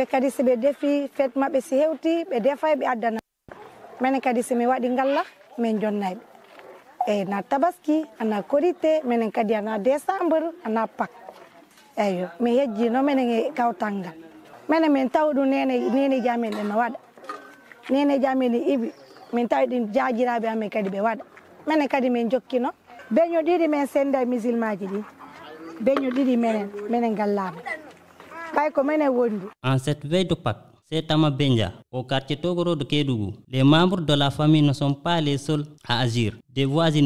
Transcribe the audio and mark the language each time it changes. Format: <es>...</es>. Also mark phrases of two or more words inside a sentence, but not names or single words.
<ff>kadi se be defi fête mabbe si hewti be defay be addana menen kadi se mi wadi ngalla men jonnaybe na tabaski ana korite menen kadi ana décembre ana Pâques eyo mi hejji no menen e kawtangal menen min tawdu nene jamen en wada nene jamen ibi min tawdi jaajirabe amen kadi be wada menen kadi min jokkino beño didi men senda musulmaji di beño didi menen gallama bay ko menen wondi.</ff> <fr>En cette veille de Pâques, c'est Tama Benja, au quartier Togoro de Kédougou. Les membres de la famille ne sont pas les seuls à agir.</fr>